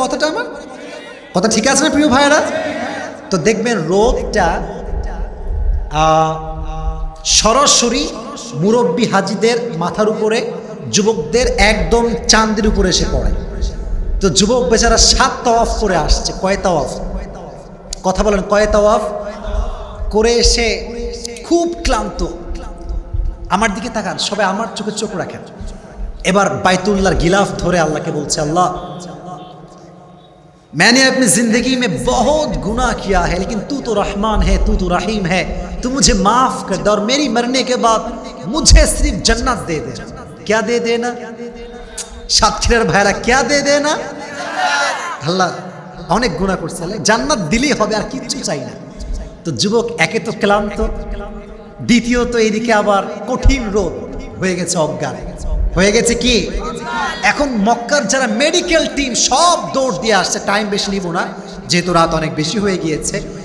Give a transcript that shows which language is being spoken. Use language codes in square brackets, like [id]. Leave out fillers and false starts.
[bn] কথাটা আমার কথা ঠিক আছে না প্রিয় ভাইরা? তো দেখবেন রোদটা সরাসরি মুরব্বী হাজিদের মাথার উপরে, যুবকদের একদম চাঁদের উপরে এসে পড়ে। তো যুবক বেচারা 7 তাওয়াফ করে আসছে। কয় তাওয়াফ? কথা বলেন, কয় তাওয়াফ করে এসে খুব ক্লান্ত। আমার দিকে তাকান, সবাই আমার চোখে চোখ রাখেন। এবার বাইতুল্লাহর গিলাফ ধরে আল্লাহকে বলছে, আল্লাহ [hi] मैंने अपनी जिंदगी में बहुत गुनाह किया है, लेकिन तू तो रहमान है, तू तो रहीम है, तू मुझे माफ कर दे और मेरी मरने के बाद मुझे सिर्फ जन्नत दे दे। क्या दे देना? [bn] সাতক্ষীরার ভাইরা [hi] क्या दे देना? [bn] আল্লাহ অনেক গুনাহ করছে, জান্নাত দিলেই হবে, আর কিচ্ছু চাই না। তো যুবক একে তো ক্লান্ত, দ্বিতীয়ত এইদিকে আবার কঠিন রোদ, হয়ে গেছে অজ্ঞান, হয়ে গেছে কি। এখন মক্কার যারা মেডিকেল টিম সব দৌড় দিয়ে আসছে, টাইম বেশি নিব না যেহেতু রাত অনেক বেশি হয়ে গিয়েছে।